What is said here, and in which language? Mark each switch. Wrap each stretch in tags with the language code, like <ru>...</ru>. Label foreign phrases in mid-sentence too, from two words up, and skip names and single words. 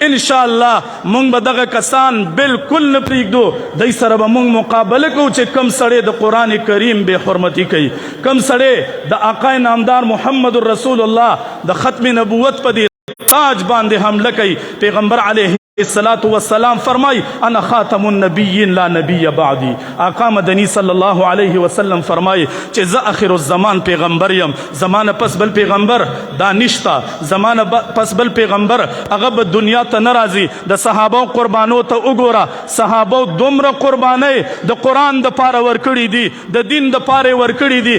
<ar>انشاءالله</ar> <ps>موږ به دغه کسان بالکل نه پرېږدو. دوی سره به موږ مقابله کوو چې کم سړی د قرآن کریم بے حرمتی کوي، کم سړی د آقا نامدار محمد رسول الله د ختم نبوت په دې تاج باندې حمله کوي. پیغمبر</ps> <ar>علیه الصلاة والسلام</ar> <ps>فرمائی</ps> <ar>انا خاتم النبیین لا نبی بعدی.</ar> <ps>آقا مدنی</ps> <ar>صلی اللہ علیہ وسلم</ar> <ps>فرمائی چې ز آخر الزمان پیغمبر یم، زمانه پس بل پیغمبر دا نشتا، زمانه پس بل پیغمبر هغه به دنیا ته نه راځي. د صحابو قربانو ته وګوره، صحابو دومره قربانۍ د قرآن د پاره ورکړي دي، د دین د پاره ورکړي دي.</ps>